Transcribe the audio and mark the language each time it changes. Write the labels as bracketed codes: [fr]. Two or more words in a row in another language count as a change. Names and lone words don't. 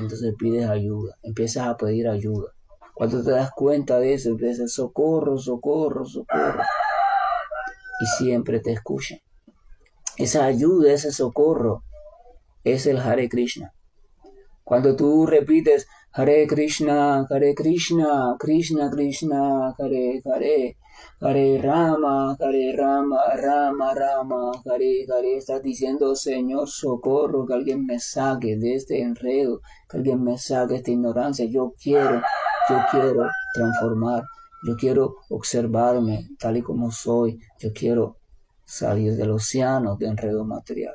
[es] Entonces pides ayuda, empiezas a pedir ayuda. Cuando te das cuenta de eso, empiezas socorro, socorro, socorro. Y siempre te escuchan. Esa ayuda, ese socorro, es el [sa] हरे कृष्ण. [es] Cuando tú repites [sa] हरे कृष्ण, कृष्ण कृष्ण, हरे हरे, हरे राम, राम राम, हरे हरे, [es] estás diciendo, Señor, socorro, que alguien me saque de este enredo, que alguien me saque de esta ignorancia. Yo quiero transformar, yo quiero observarme tal y como soy, yo quiero salir del océano de enredo material.